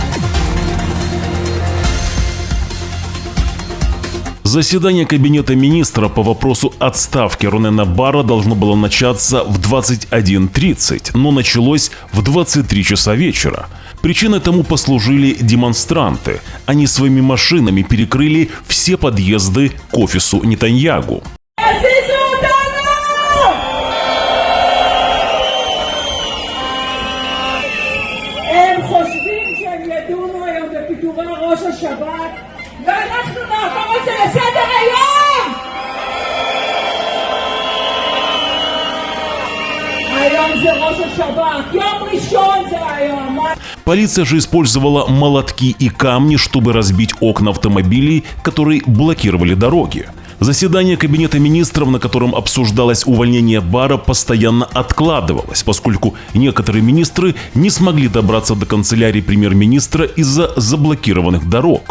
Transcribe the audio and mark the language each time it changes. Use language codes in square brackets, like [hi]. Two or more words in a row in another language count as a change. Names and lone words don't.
[ru] Заседание Кабинета министров по вопросу отставки Ронена Бара должно было начаться в 21:30, но началось в 23 часа вечера. Причиной тому послужили демонстранты. Они своими машинами перекрыли все подъезды к офису Нетаньягу. [he] ואנחנו נעבור את זה לסדר היום! היום זה ראש השב"כ, יום ראשון זה היום. [ru] Полиция же использовала молотки и камни, чтобы разбить окна автомобилей, которые блокировали дороги. Заседание Кабинета министров, на котором обсуждалось увольнение Бара, постоянно откладывалось, поскольку некоторые министры не смогли добраться до канцелярии премьер-министра из-за заблокированных дорог.